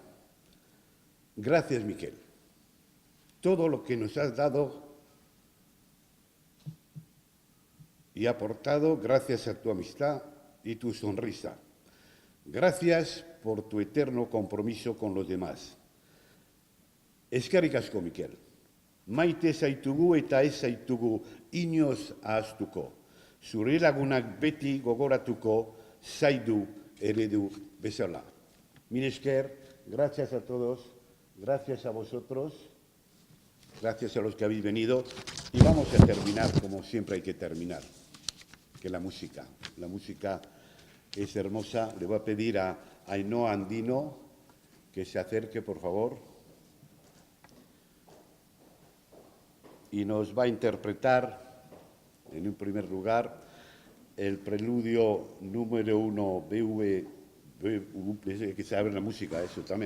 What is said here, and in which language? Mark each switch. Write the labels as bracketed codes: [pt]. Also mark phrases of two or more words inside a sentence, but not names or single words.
[es] Gracias, Miquel. Todo lo que nos has dado y aportado gracias a tu amistad y tu sonrisa. Gracias por tu eterno compromiso con los demás. [eu] Eskerrik asko, Miquel. Maite zaitugu eta ez zaitugu inoz ahaztuko. Zure lagunak beti gogoratuko zaidu eredu bezala. Mil esker, [es] gracias a todos, gracias a vosotros, gracias a los que habéis venido. Y vamos a terminar como siempre hay que terminar, que la música es hermosa. Le voy a pedir a Ainhoa Andino que se acerque, por favor, y nos va a interpretar, en un primer lugar, el preludio número 1 BWV que saber la música, eso también.